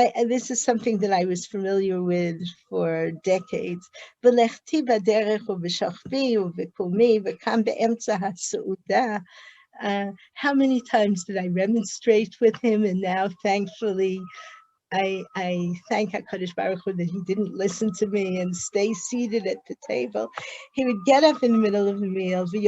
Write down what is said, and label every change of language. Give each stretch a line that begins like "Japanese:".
English: This is something that I was familiar with for decades.
Hebrew: בלכתי בדרך ובשוכבי ובקומי וכאן באמצע הסעודה.
English: How many times did I remonstrate with him, and now thankfully I thank HaKadosh Baruch Hu that he didn't listen to me and stay seated at the table. He would get up in the middle of the meal.